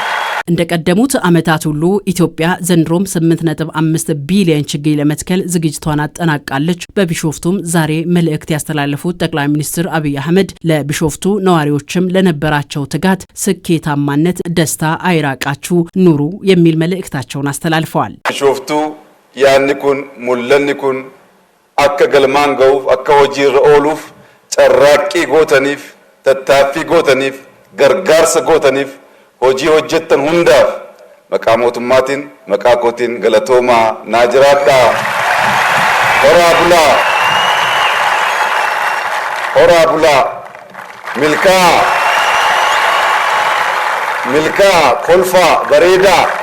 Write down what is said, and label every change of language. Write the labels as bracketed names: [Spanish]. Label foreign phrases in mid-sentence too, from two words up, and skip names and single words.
[Amharic] እንደቀደሙት ዓመታት ሁሉ ኢትዮጵያ ዘንድሮም 8.5 ቢሊዮን ችግኝ ለመትከል ዝግጅቷን አጠናቃለች። በቢሾፍቱም ዛሬ መልእክት ያስተላለፉት ጠቅላይ ሚኒስትር አብይ አህመድ ለቢሾፍቱ ነዋሪዎችም ለነበራቸው ትጋት፣ ስኬታማነት ደስታ አይራቃችሁ ኑሩ የሚል መልእክታቸውን አስተላልፈዋል። [Oromo] ቢሾፍቱ ያንኩን ሙለንኩን akka galmaan ga'uuf akka hojiirra ooluuf carraaqqii gootaniif tattaaffii gootaniif gargaarsa gootaniif hojii hojjettan hundaaf maqaa mootummaatiin maqaa kootiin galatoomaa naa jiraadhaa. horaa bulaa milkaa kolfaa bareedaa.